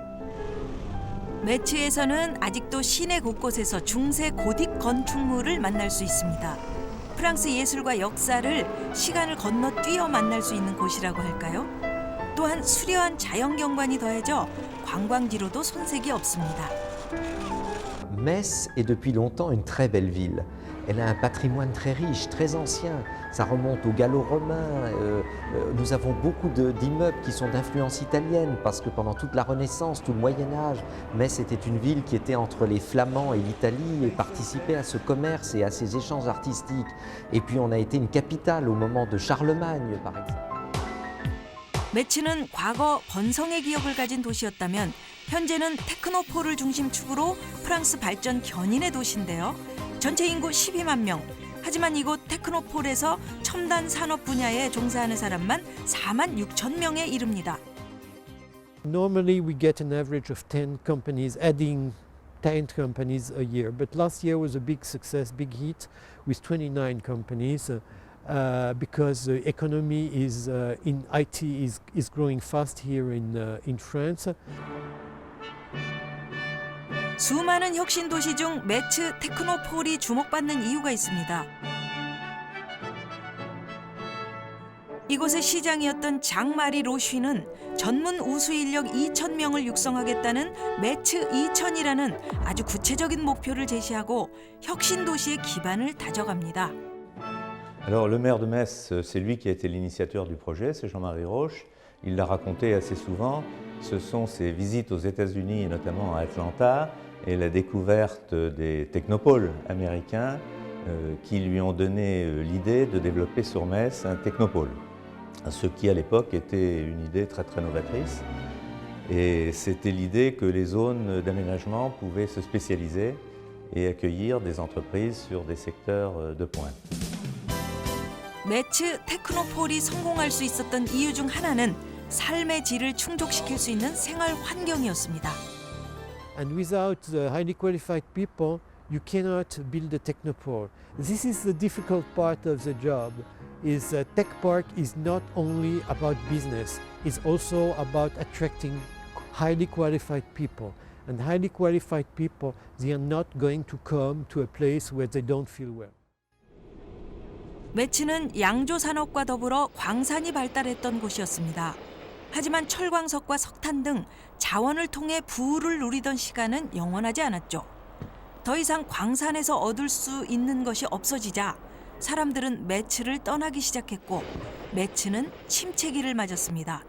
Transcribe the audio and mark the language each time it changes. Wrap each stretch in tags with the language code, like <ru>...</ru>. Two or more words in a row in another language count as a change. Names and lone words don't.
<ko>매츠에서는 아직도 시내 곳곳에서 중세 고딕 건축물을 만날 수 있습니다. 프랑스 예술과 역사를 시간을 건너뛰어 만날 수 있는 곳이라고 할까요? 또한 수려한 자연경관이 더해져 관광지로도 손색이 없습니다.</ko> <fr>Metz est depuis longtemps une très belle ville. Elle a un patrimoine très riche, très ancien. Ça remonte aux Gallo-Romains. Nous avons beaucoup d'immeubles qui sont d'influence italienne parce que pendant toute la Renaissance, tout le Moyen-Âge, Metz était une ville qui était entre les Flamands et l'Italie et participait à ce commerce et à ces échanges artistiques. Et puis on a été une capitale au moment de Charlemagne, par exemple.</fr> <ko>매츠는 과거 번성의 기억을 가진 도시였다면 현재는 테크노폴을 중심축으로 프랑스 발전 견인의 도시인데요. 전체 인구 12만 명. 하지만 이곳 테크노폴에서 첨단 산업 분야에 종사하는 사람만 4만 6천 명에 이릅니다.</ko> <en>Normally we get an average of 10 companies, adding 10 companies a year. But last year was a big success, big hit with 29 companies because the economy is in IT is growing fast here in France.</en> <ko>수많은 혁신 도시 중 매츠 테크노폴이 주목받는 이유가 있습니다. 이곳의 시장이었던 장마리 로쉬는 전문 우수 인력 2,000명을 육성하겠다는 매츠 2000이라는 아주 구체적인 목표를 제시하고 혁신 도시의 기반을 다져갑니다.</ko> <fr>Alors le maire de Metz, c'est lui qui a été l'initiateur du projet, c'est Jean-Marie Roche. Il l'a raconté assez souvent. Ce sont ses visites aux États-Unis et notamment à Atlanta et la découverte des technopoles américains qui lui ont donné l'idée de développer sur Metz un technopole. Ce qui à l'époque était une idée très très novatrice. Et c'était l'idée que les zones d'aménagement pouvaient se spécialiser et accueillir des entreprises sur des secteurs de pointe.</fr> <ko>매츠 테크노폴이 성공할 수 있었던 이유 중 하나는 삶의 질을 충족시킬 수 있는 생활 환경이었습니다.</ko> <en>And without the highly qualified people, you cannot build a technopole. This is the difficult part of the job. Is Tech Park is not only about business, it's also about attracting highly qualified people. And highly qualified people, they are not going to come to a place where they don't feel well.</en> <ko>매츠는 양조 산업과 더불어 광산이 발달했던 곳이었습니다. 하지만 철광석과 석탄 등 자원을 통해 부를 누리던 시간은 영원하지 않았죠. 더 이상 광산에서 얻을 수 있는 것이 없어지자 사람들은 매츠를 떠나기 시작했고 매츠는 침체기를 맞았습니다.</ko>